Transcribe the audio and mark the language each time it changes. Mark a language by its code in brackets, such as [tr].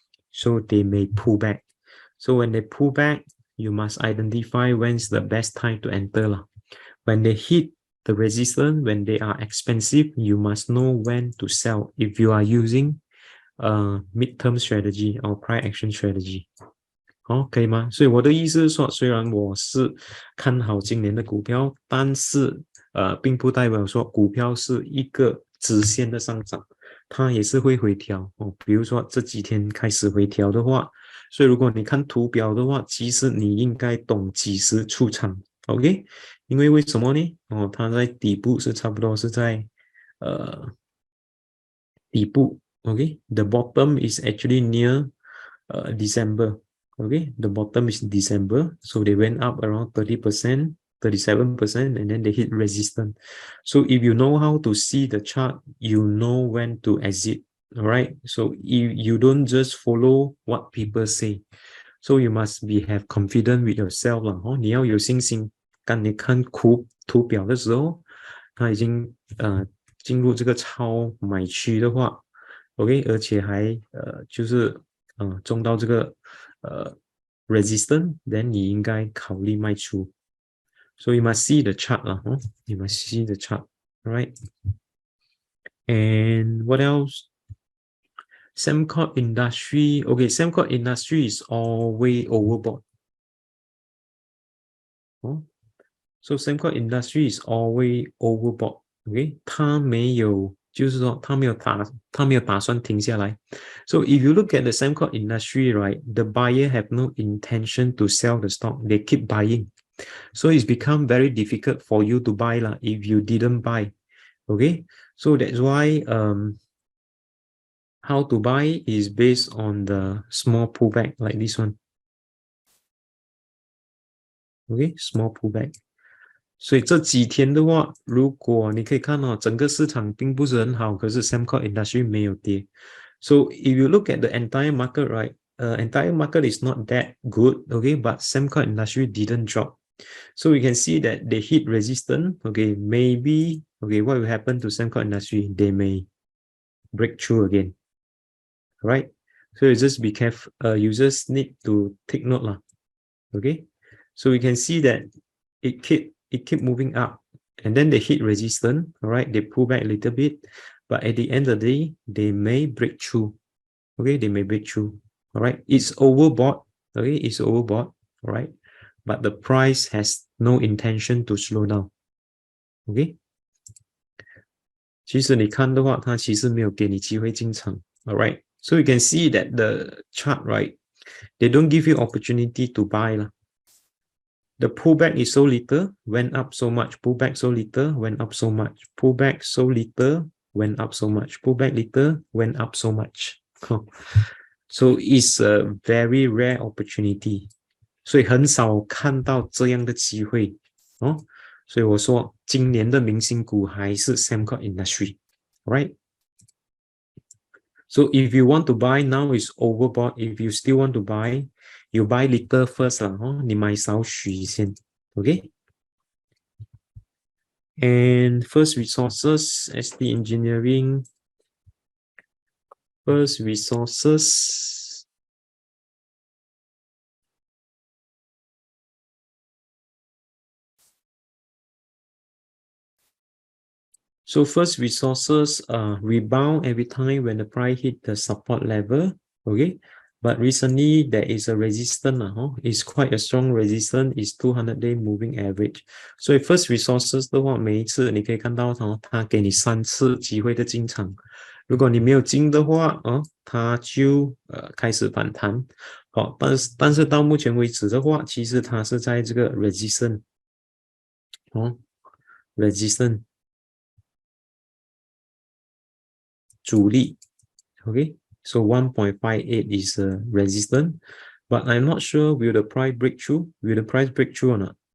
[en] So they may pull back. So when they pull back, you must identify when's the best time to enter. When they hit the resistance, when they are expensive, you must know when to sell. If you are using midterm strategy or price action strategy。 [zh] 可以吗？所以我的意思是说，虽然我是看好今年的股票，但是并不代表说股票是一个直线的上涨，它也是会回调比如说这几天开始回调的话，所以如果你看图表的话，其实你应该懂几时出场，OK？因为什么呢？它在底部是差不多是在底部，OK？ [en] The bottom is actually near December. Okay, the bottom is December, so they went up around 30%, 37%, and then they hit resistance. So if you know how to see the chart, you know when to exit. All right, so you don't just follow what people say, so you must have confidence with yourself 啦。 [zh] 你要有信心。当你看图表的时候，它已经进入这个超买区的话 ，OK， 而且还就是中到这个resistance， then 你应该考虑卖出。 [en] So you must see the chart 啦，you must see the chart, right? And what else? Sembcorp industry, okay, Sembcorp industry is always overbought. So Sembcorp industry is always overbought. [zh] Okay， 它没有，就是说它没有打算停下来。 [en] So if you look at the Sembcorp industry, right, the buyer have no intention to sell the stock. They keep buying. So it's become very difficult for you to buy lah if you didn't buy. Okay, so that's why how to buy is based on the small pullback like this one. Okay, small pullback. [zh] 所以这几天的话，如果你可以看到整个市场并不是很好，可是 Sembcorp industry 没有跌。 [en] So if you look at the entire market, right, entire market is not that good, okay, but Sembcorp industry didn't drop. So we can see that they hit resistance, okay, maybe, okay, what will happen to Sembcorp industry? They may break through again, right? So you just be careful, you just need to take note lah, okay? So we can see that it keep moving up, and then they hit resistance, all right, they pull back a little bit, but at the end of the day they may break through. Okay, they may break through. All right, it's overbought. Okay, it's overbought. All right, but the price has no intention to slow down. [zh] Okay， 其实你看的话，它其实没有给你机会进场。 [en] All right, so you can see that the chart, right, they don't give you opportunity to buy lah. The pullback is so little, went up so much. Pullback so little, went up so much. Pullback so little, went up so much. Pullback little, went up so much. So it's a very rare opportunity. [zh] 所以很少看到这样的机会所以我说今年的明星股还是 Sembcorp industry, right? [en] So if you want to buy now, is overbought. If you still want to buy, you buy little first 啦 [zh] 你买少许先 [en] okay? And First Resources, ST Engineering, First Resources, so First Resources rebound every time when the price hit the support level, okay? But recently there is a resistance it's quite a strong resistance, is 200-day moving average. [zh] 所以 First Resources 的话，每一次你可以看到它给你3次机会的进场。如果你没有进的话它就开始反弹。但是到目前为止的话，其实它是在这个 resistance resistance 阻力 [en] okay, so 1.58 is a resistance, but I'm not sure will the price break through, or not.